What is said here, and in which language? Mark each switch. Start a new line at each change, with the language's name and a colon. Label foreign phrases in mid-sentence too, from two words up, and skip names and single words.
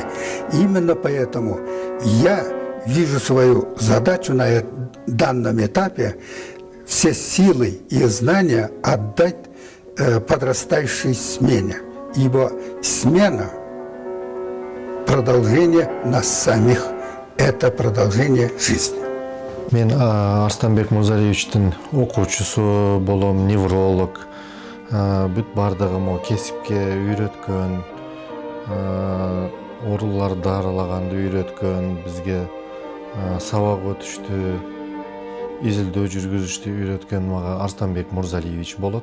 Russian: Именно поэтому я вижу свою задачу на данном этапе все силы и знания отдать подрастающей смене, ибо смена – продолжение нас самих, это продолжение жизни.
Kyrgyz: Мен Арстанбек Мырзалиевичтин окуучусу болом, невролог. Бүт бардыгым кесипке үйрөткөн, ооруларды дарылаганды үйрөткөн, бизге сабак өтүштү, изилдөө жүргүзүштү үйрөткөн мага Арстанбек Мырзалиевич болот.